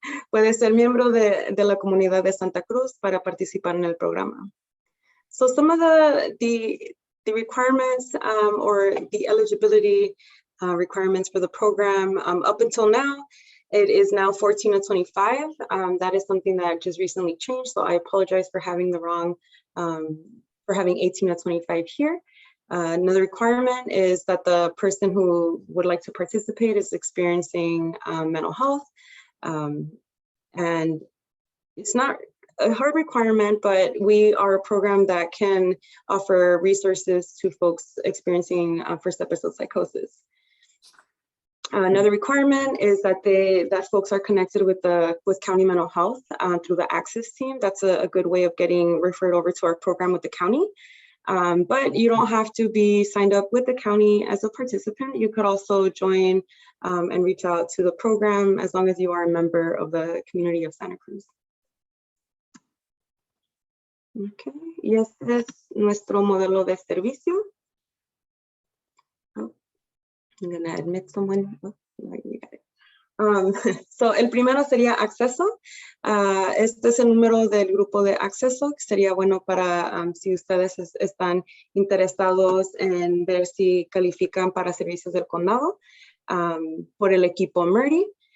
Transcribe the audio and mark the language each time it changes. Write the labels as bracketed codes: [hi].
[es] Puede ser miembro de la comunidad de Santa Cruz para participar en el programa. [en] So some of the requirements or the eligibility requirements for the program up until now, it is now 14 to 25. That is something that just recently changed. So I apologize for having the wrong, for having 18 to 25 here. Another requirement is that the person who would like to participate is experiencing mental health. And it's not a hard requirement, but we are a program that can offer resources to folks experiencing first episode psychosis. Another requirement is that folks are connected with county mental health through the access team. That's a good way of getting referred over to our program with the county. But you don't have to be signed up with the county as a participant. You could also join and reach out to the program as long as you are a member of the community of Santa Cruz. [es] Okay, y este es nuestro modelo de servicio. [en] Oh, I'm gonna admit someone. Oh, you got it. [es] So el primero sería acceso. Este es el número del grupo de acceso, que sería bueno para si ustedes están interesados en ver si califican para servicios del condado por el equipo MERTY.